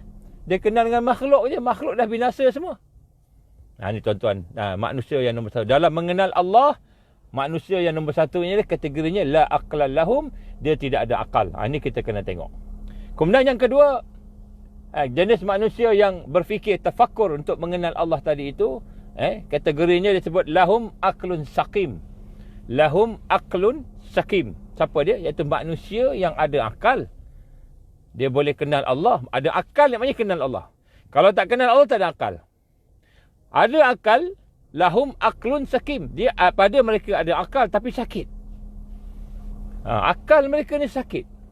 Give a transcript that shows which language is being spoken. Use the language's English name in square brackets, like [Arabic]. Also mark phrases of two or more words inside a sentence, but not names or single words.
[Malay] Dia kenal dengan makhluk je. Makhluk dah binasa semua. Ni tuan-tuan, manusia yang nombor satu. Dalam mengenal Allah, manusia yang nombor satu ni kategorinya [Arabic] لا عقل لهم, [Malay] dia tidak ada akal. Ini kita kena tengok. Kemudian yang kedua, jenis manusia yang berfikir tafakkur untuk mengenal Allah tadi itu, kategorinya disebut [Arabic] لهم عقل سقيم. لهم عقل سقيم. [Malay] Siapa dia? Iaitu manusia yang ada akal. Dia boleh kenal Allah. Ada akal yang maknanya kenal Allah. Kalau tak kenal Allah, tak ada akal. Ada akal, [Arabic] لهم عقل سقيم. [Malay] Dia pada mereka ada akal tapi sakit. Akal mereka ni sakit.